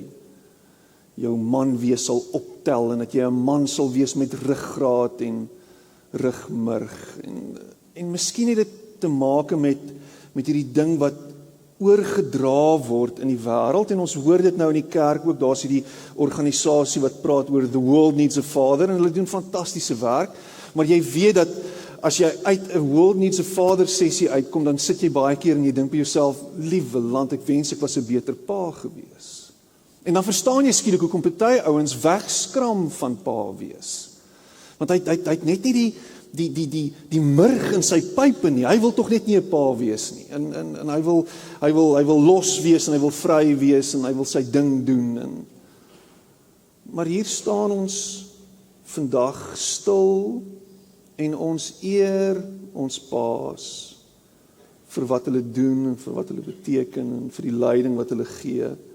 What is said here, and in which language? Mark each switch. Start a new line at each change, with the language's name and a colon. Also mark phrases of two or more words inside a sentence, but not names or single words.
Afrikaans: jou man wees sal optel en dat jy 'n man sal wees met ruggraat en rugmurg en miskien het dit te maak met hierdie ding wat oorgedra word in die wêreld en ons hoor dit nou in die kerk ook, daar's hierdie organisasie wat praat oor
English: the world needs a father
Afrikaans: en hulle doen fantastiese werk, maar jy weet dat as jy uit 'n
English: world needs a father
Afrikaans: sessie uitkom, dan sit jy baie keer en jy dink by jouself, liewe land, ek wens ek was 'n beter pa gewees. En dan verstaan jy skielik hoekom party ouens wegskram van pa wees. Want hy het net nie die murg in sy pype nie. Hy wil tog net nie 'n pa wees nie. En hy wil los wees en hy wil vry wees en hy wil sy ding doen maar hier staan ons vandag stil en ons eer ons paas vir wat hulle doen en vir wat hulle beteken en vir die leiding wat hulle gee.